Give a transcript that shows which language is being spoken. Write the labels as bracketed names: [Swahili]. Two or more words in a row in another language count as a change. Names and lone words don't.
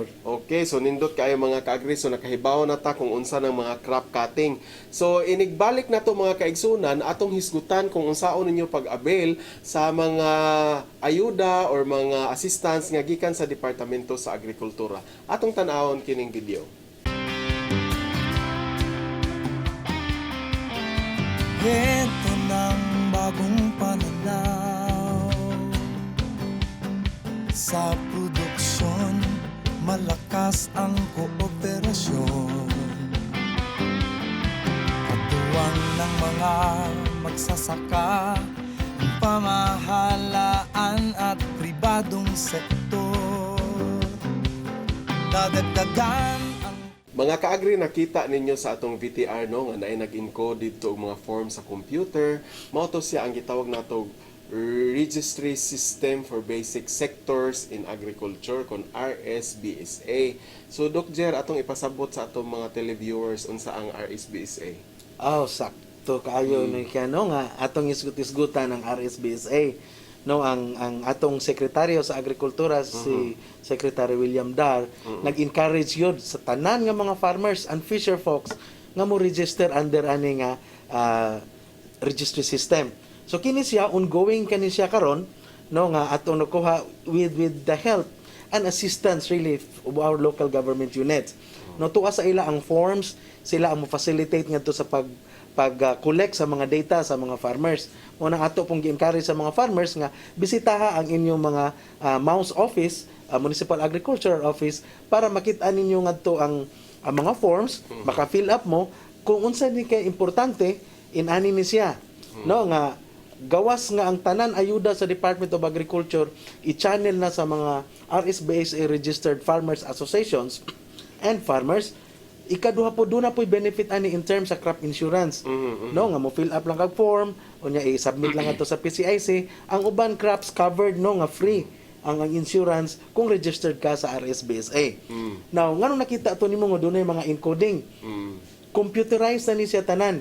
[Cebuano] Okay, so nindot kayo mga kaagri so nakahibaw na ta kung unsa ng mga [English] crop cutting. [Cebuano] So inigbalik na to mga kaigsunan atong hisgutan kung unsaon ninyo pag-avail sa mga ayuda or mga assistance nga gikan sa Departamento sa Agrikultura. Atong tan-awon kining video. [Filipino] Ito ng bagong pananaw sa produksyon, malakas ang kooperasyon. Katuwang ng mga magsasaka, ang pamahalaan at pribadong sektor. Dadagdagan ang [Cebuano] Mga kaagri, nakita ninyo sa atong VTR no nga naay nag-encode dito og mga form sa computer. Mao to siya ang gitawag natog Registry System for Basic Sectors in Agriculture kon RSBSA. So Dr. atong ipasabot sa atong mga televiewers unsa ang RSBSA. Sakto kaayo ni kano nga atong isgut-isgutan ng RSBSA. No ang atong sekretaryo sa agrikultura si Secretary William Dar nag-encourage yun sa tanan nga mga [English] farmers and fisher folks [Cebuano] nga mo [English] register under [Cebuano] ani nga registry system. So kini siya ongoing kani siya karon no nga atong nakuha [English] with the help and assistance really of our local government units. [Cebuano] No tuwa sa ila ang forms, sila ang mo-facilitate ngadto sa pag-collect sa mga data sa mga farmers. Muna ato pong gi-encourage sa mga farmers nga bisitaha ang inyong mga [English] mouse office [Cebuano] Municipal Agriculture Office para makita ninyo ngadto ang mga forms, baka [English] fill up [Cebuano] mo kung unsa ni kay importante inani ni siya. No nga gawas nga ang tanan ayuda sa Department of Agriculture i-channel na sa mga RSBSA [English] registered farmers associations and farmers. [Cebuano] Ikaduha po doon na po'y benefit ani [English] in terms [Cebuano] sa [English] crop insurance. [Cebuano] No nga mo [English] fill up [Cebuano] lang kag form unya i-submit lang ato sa PCIC, ang uban [English] crops covered [Cebuano] no nga free ang insurance kung registered ka sa RSBSA. Now ngano nakita to nimo nga dunay mga encoding. Computerized na ni siya tanan.